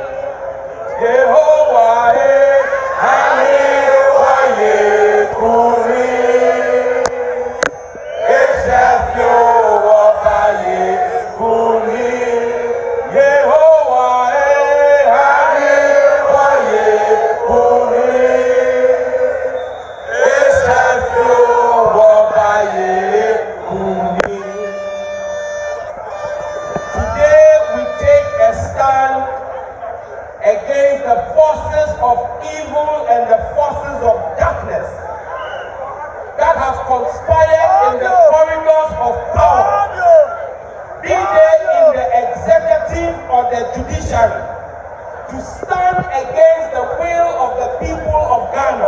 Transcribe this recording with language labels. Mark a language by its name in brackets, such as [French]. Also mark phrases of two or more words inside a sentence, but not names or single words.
[English] Yehovah Hayewa Yekuri, Eshefyo Waba Yekuri, Yehovah Hayewa Yekuri, Eshefyo Waba Yekuri. Today we take a stand against the forces of evil and the forces of darkness that have conspired in the corridors of power, be they in the executive or the judiciary, to stand against the will of the people of Ghana.